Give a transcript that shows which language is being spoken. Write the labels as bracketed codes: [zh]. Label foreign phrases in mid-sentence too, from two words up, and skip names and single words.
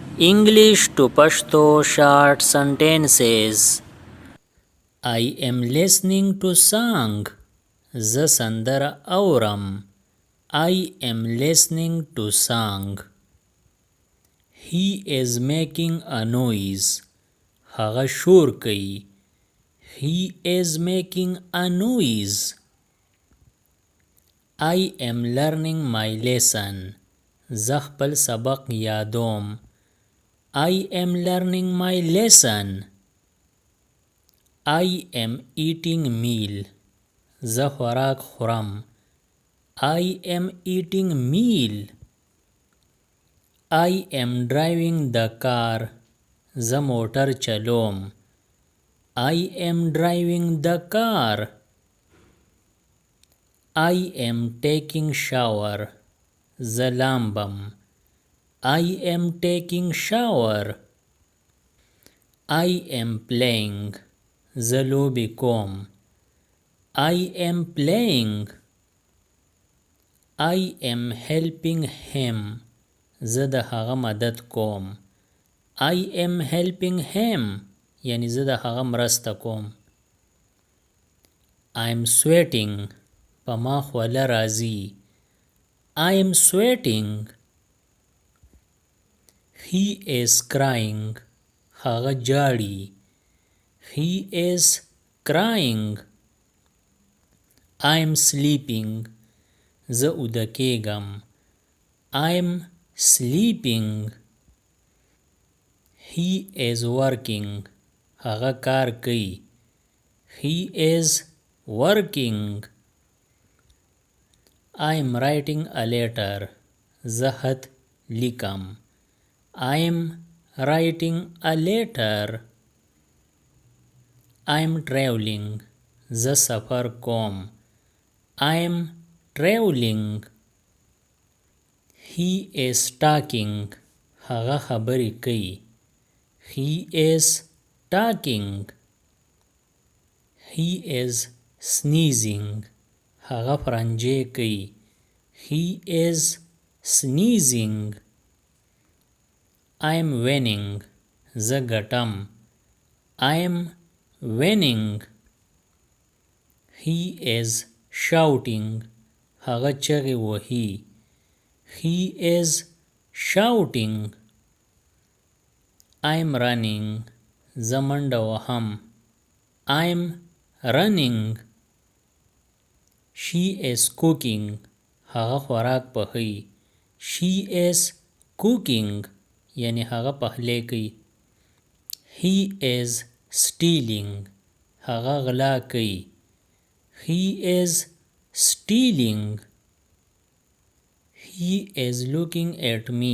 [en] English to Pashto short sentences. I am listening to song. [ps] زه سندره اورم. [en] I am listening to song. He is making a noise. [ps] هغه شور کوي. [en] He is making a noise. I am learning my lesson. [ps] زه خپل سبق یادوم. [en] I am learning my lesson. I am eating meal. [ps] زه خوراک خورم. [en] I am eating meal. I am driving the car. [ps] زه موټر چلوم. [en] I am driving the car. I am taking shower. [ps] زه لامبم. [en] I am taking shower. I am playing. [ps] زه لوبې کوم. [en] I am playing. I am helping him. [ps] زه د هغه مدد کوم. [en] I am helping him. [ps] یعنی زه د هغه مرسته کوم. [en] I am sweating. [ps] په ما خوله راځي. [en] I am sweating. He is crying. [ps] هغه جاړي. [en] He is crying. I am sleeping. [ps] زه اوده کېږم. [en] I am sleeping. He is working. [ps] هغه کار کوي. [en] He is working. I am writing a letter. [ps] زه خط لیکم. [en] I am writing a letter. I am traveling. [ps] زه سفر کوم. [en] I am traveling. He is talking. [ps] هغه خبرې کوي. [en] He is talking. He is sneezing. [ps] هغه فرنجې کوي. [en] He is sneezing. I am winning. [ps] زه ګټم. [en] I am winning. He is shouting. [ps] هغه چغې وهي. [en] He is shouting. I am running. [ps] زه منډه وهم. [en] I am running. She is cooking. [ps] هغه خوراک پخوي. [en] She is cooking. [ps] یعنی هغه پخلی کوي. [en] He is stealing. [ps] هغه غلا کوي. [en] He is stealing. He is looking at me.